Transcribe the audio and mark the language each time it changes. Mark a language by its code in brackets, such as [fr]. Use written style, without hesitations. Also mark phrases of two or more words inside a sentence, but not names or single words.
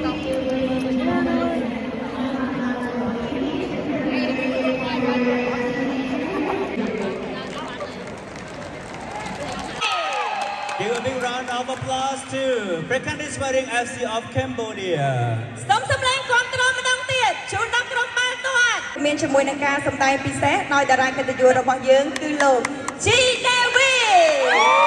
[en] Give a big round of applause to Prekandieswaring FC of Cambodia [km] សូមសម្លេងគាំទ្រម្ដងទៀតជូនដល់ក្រុមបាល់ទាត់មានជាមួយនឹងការសម្ដែងពិសេសដោយតារាកិត្តិយសរបស់យើងគឺលោក G David